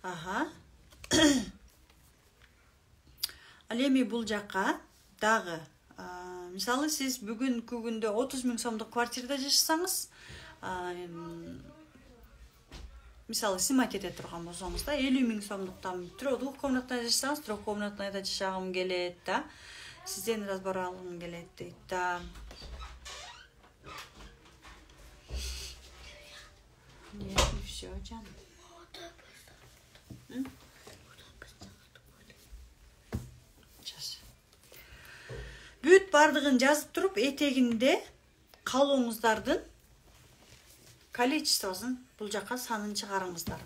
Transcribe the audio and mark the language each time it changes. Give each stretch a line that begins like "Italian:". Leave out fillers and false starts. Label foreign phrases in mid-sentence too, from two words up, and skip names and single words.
Kyrgyz: Ал эми бул жакка дагы Мисалы сиз бүгүнкү күндө 30 000 сомдук квартирада жашасаңыз, мисалы сымат эте турган болсоңуз да 50 000 сомдуктан двухкомнатный жашасаңыз, трехкомнатныйда жашагым келет да. Сизден разбор алгым келет дейт да.
Russian: Нет, не все,
Kyrgyz: Жан. Бүт бардыгын жазып туруп, этегинде калооңуздардын количествосын бул жакка санын чыгарыңыздар.